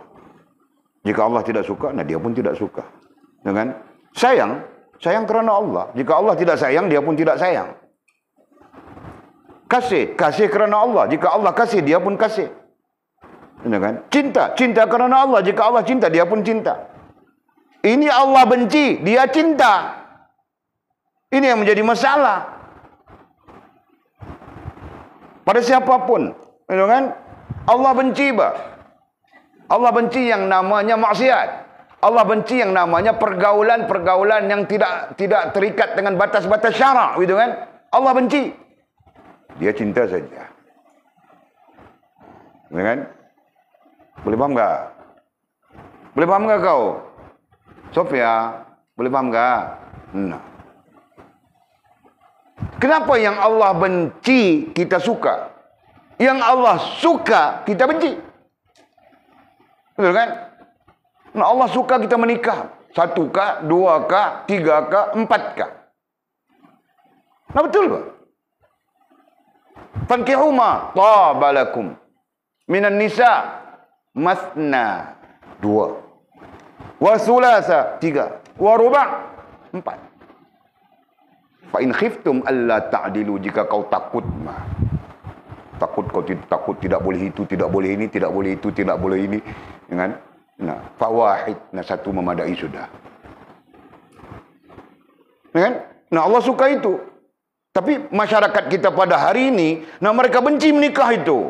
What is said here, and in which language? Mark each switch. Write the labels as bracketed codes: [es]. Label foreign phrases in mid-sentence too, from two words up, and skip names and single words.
[ms] Jika Allah tidak suka, nah dia pun tidak suka. Ya kan? Sayang kerana Allah. Jika Allah tidak sayang, dia pun tidak sayang. Kasih kerana Allah. Jika Allah kasih, dia pun kasih. Ya kan? Cinta kerana Allah. Jika Allah cinta, dia pun cinta. Ini Allah benci, dia cinta. Ini yang menjadi masalah pada siapapun. Ya kan? Allah benci Allah benci yang namanya maksiat. Allah benci yang namanya pergaulan yang tidak terikat dengan batas-batas syarak, gitu kan? Allah benci. Dia cinta saja. Ya kan? Boleh faham tak? Boleh faham tak kau? Sofia, boleh faham tak? Nah. Kenapa yang Allah benci kita suka? Yang Allah suka kita benci? Betul kan? Nah, Allah suka kita menikah. 1 kah, 2 kah, 3 kah, 4 kah? Nah betul tak? [ar] فانكحوا ما طاب لكم من النساء مثنى 2 وثلاث 3 ورباع 4. فإن خفتم ألا تعدلوا, [ms] jika kau takut takut tidak boleh itu, tidak boleh ini, tidak boleh itu, tidak boleh ini, kan? Nah, fawahid, nah 1 memadai sudah. Kan? Nah, Allah suka itu. Tapi masyarakat kita pada hari ini, nah mereka benci menikah itu.